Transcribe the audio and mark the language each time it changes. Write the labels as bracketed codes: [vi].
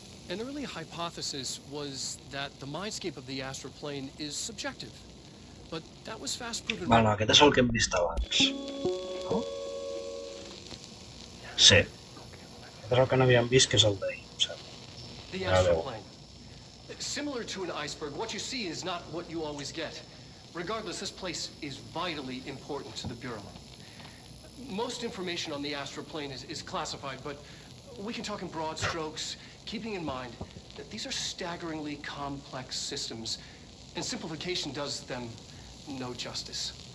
[en] An early hypothesis was that the mindscape of the astral plane is subjective, but that was fast proven. [ca] Bueno, aquest és el que hem vist abans. No? Sí. Aquest és el que no havíem vist, que és el d'ahir, em sembla. [en] The astral plane. Similar to an iceberg, what you see is not what you always get. Regardless, this place is vitally important to the Bureau. Most information on the astral plane is classified, but we can talk in broad strokes, keeping in mind that these are staggeringly complex systems, and simplification does them no justice.